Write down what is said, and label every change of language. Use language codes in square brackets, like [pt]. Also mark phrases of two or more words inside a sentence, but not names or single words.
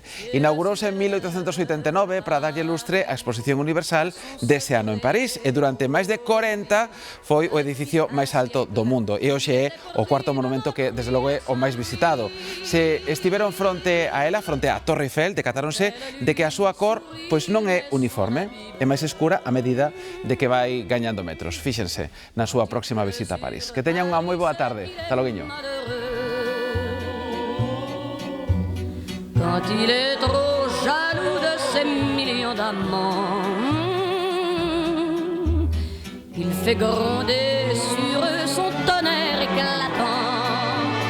[gl] Inaugurouse en 1889 para darlle lustre á Exposición Universal dese ano en París e durante máis de 40 foi o edificio máis alto do mundo e hoxe é o cuarto monumento que desde logo é o máis visitado. Se estiveron fronte a ela, fronte á Torre Eiffel, decatáronse de que a súa cor pois non é uniforme, é máis escura a medida de que vai gañando metros. Fíxense na súa próxima visita a París. Que teñan unha moi boa tarde. Hasta loguiño. [fr] Quand il est trop jaloux de ses millions d'amants, il fait gronder sur eux son tonnerre éclatant.